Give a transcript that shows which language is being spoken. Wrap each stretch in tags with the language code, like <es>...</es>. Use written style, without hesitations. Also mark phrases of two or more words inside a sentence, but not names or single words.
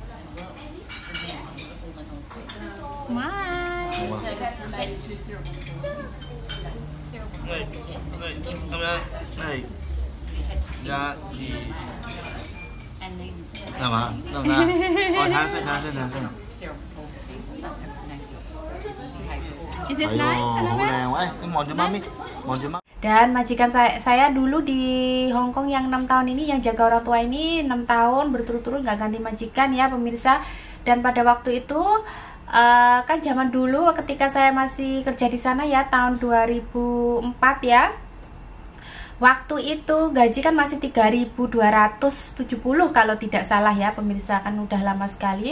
<yue>好啊。咁樣，係1、2，係嘛？得唔得？我睇下先。</yue> <en>Is it nice?</en> <yue>好靚，喂，你望住媽咪，望住媽。</yue> <id>Dan majikan saya dulu di Hongkong yang 6 tahun ini, yang jaga orang tua ini 6 tahun berturut-turut nggak ganti majikan ya pemirsa. Dan pada waktu itu kan zaman dulu ketika saya masih kerja di sana ya, tahun 2004 ya, waktu itu gaji kan masih 3.270 kalau tidak salah ya pemirsa, kan udah lama sekali.</id>